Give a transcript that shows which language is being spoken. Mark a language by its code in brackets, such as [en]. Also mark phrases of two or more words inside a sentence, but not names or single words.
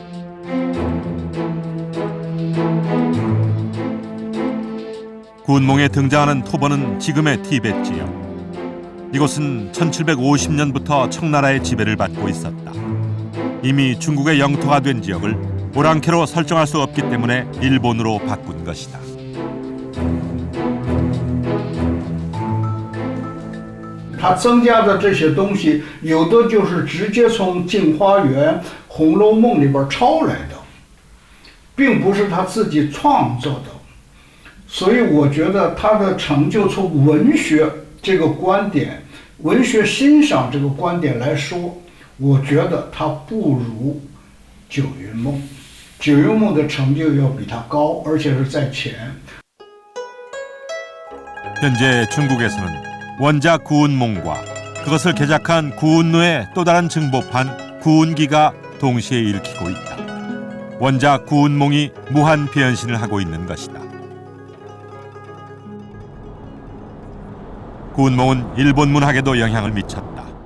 [ko] 구운몽에 등장하는 토번은 지금의 티베트 지역. 이곳은 1750년부터 청나라의 지배를 받고 있었다. 이미 중국의 영토가 된 지역을 오랑캐로 설정할 수 없기 때문에 일본으로 바꾼 것이다. [zh] 它增加的这些东西，有的就是直接从《镜花缘》《红楼梦》里边抄来的，并不是他自己创作的。所以我觉得他的成就从文学这个观点、文学欣赏这个观点来说，我觉得他不如九云梦。九云梦的成就要比他高，而且是在前。 [ko] 현재 중국에서는 원작 구운몽과 그것을 개작한 구운누의 또 다른 증보판 구운기가 동시에 읽히고 있다. 원작 구운몽이 무한 변신을 하고 있는 것이다. 구운몽은 일본 문학에도 영향을 미쳤다.